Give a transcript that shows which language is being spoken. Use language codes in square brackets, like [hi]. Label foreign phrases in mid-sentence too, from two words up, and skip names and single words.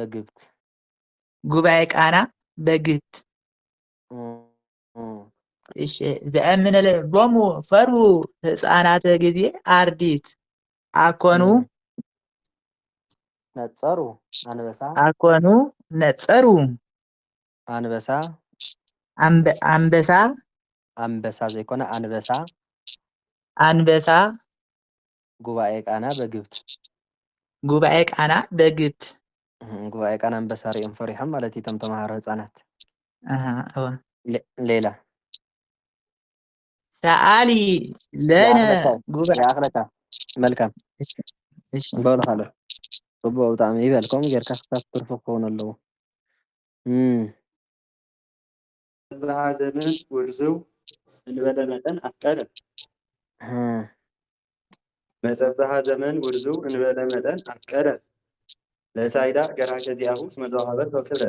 [gez] በግብት እሺ ዘእምነ ልቦሙ ፈርሁ ህፃናተ ጊዜ አርዲት አኮኑ ነጸሩ አንበሳ ዘይኮነ አንበሳ ጉባኤ ቃና በግብት ጉባኤ ቃና [ti] አንበሳ ሪኦም ፈሪሖም ማለት እዩ ተምሃሮ ህፃናት [am] አዎ ሌላ [gez] ሰአሊ ለነ ጉባኤ [ti] የአኽለታ [am] መልካም በሉ [ti] ካለ ጽቡቅ ብጣዕሚ ይበልኩም ጌርካ ክሳብ ትርፉ ክኸውን ኣለዎ [gez] መጸብሃ ዘመን ውርዝው እንበለ መጠን አፍቀረ መጸብሃ ዘመን ውርዝው እንበለ መጠን አፍቀረ ለሳይዳ ገራ ከዚአሁ ስመዘዋሃበት ወክብረ